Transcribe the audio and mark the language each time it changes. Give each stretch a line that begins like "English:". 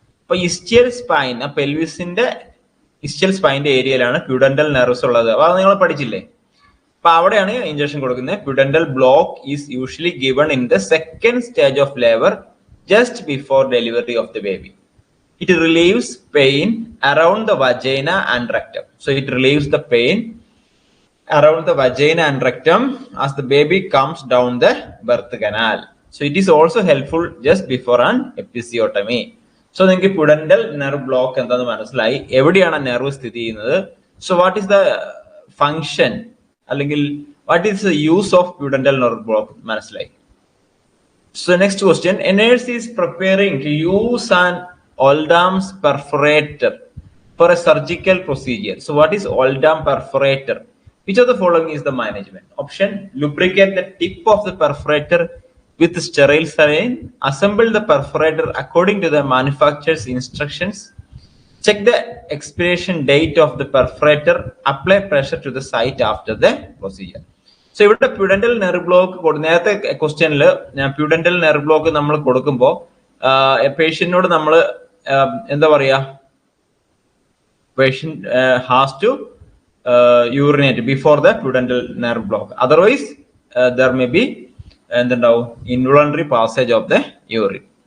Malayalam: അപ്പൊ ഇസ്റ്റിയൽ സ്പൈൻ, ആ പെൽവിസിന്റെ ഇസ്റ്റിയൽ സ്പൈന്റെ ഏരിയയിലാണ് പ്യൂഡന്റൽ നെർവ്സ് ഉള്ളത്. അപ്പൊ അത് നിങ്ങൾ പഠിച്ചില്ലേ? അപ്പൊ അവിടെയാണ് ഇഞ്ചക്ഷൻ കൊടുക്കുന്നത്.
English: Pudendal block is usually given in the second stage of labour just before delivery of the baby. It relieves pain around the vagina and rectum. So it relieves the pain around the vagina and rectum as the baby comes down the birth canal. So it is also helpful just before an episiotomy.
Malayalam: So നിങ്ങൾക്ക് പ്യൂഡന്റൽ nerve block എന്താന്ന് മനസ്സിലായി, എവിടെയാണ് nerve സ്ഥിതി ചെയ്യുന്നത്.
English: So what is the function അല്ലെങ്കിൽ what is the use of pudendal nerve block മനസ്സിലായി. So next question, a nurse is preparing to use an Oldham's perforator for a surgical procedure. So what is Oldham perforator? Which of the following is the management? Option, lubricate the tip of the perforator with sterile saline, assemble the perforator according to the manufacturer's instructions, check the expiration date of the perforator, apply pressure to the site after the procedure.
Malayalam: So ഇവിടെ പ്യൂഡന്റൽ nerve block, നേരത്തെ ക്വസ്റ്റ്യനിൽ പ്യൂഡന്റൽ nerve block നമ്മൾ കൊടുക്കുമ്പോൾ പേഷ്യന്റിനോട് നമ്മൾ എന്താ പറയാ,
English: patient has to urinate before the pudendal nerve block,
Malayalam: otherwise there may be എന്തുണ്ടാവും,
English: Involuntary passage of the urine.